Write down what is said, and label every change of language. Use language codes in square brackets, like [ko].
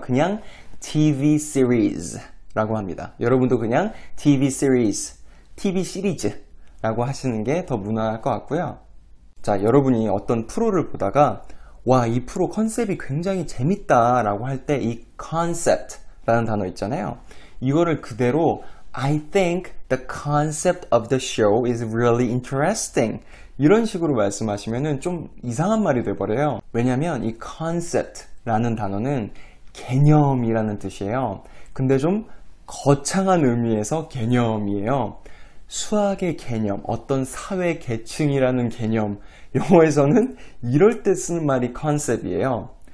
[ko] 그냥 TV series라고 합니다. 여러분도 그냥 TV series, TV 시리즈라고 하시는 게 더 무난할 것 같고요. 자, 여러분이 어떤 프로를 보다가 와, 이 프로 컨셉이 굉장히 재밌다 라고 할 때 이 concept라는 단어 있잖아요. 이거를 그대로 [en] I think the concept of the show is really interesting. [ko] 이런 식으로 말씀하시면은 좀 이상한 말이 돼버려요. 왜냐면 이 concept라는 단어는 개념이라는 뜻이에요. 근데 좀 거창한 의미에서 개념이에요. 수학의 개념, 어떤 사회 계층이라는 개념, 영어에서는 이럴 때 쓰는 말이 컨셉이에요.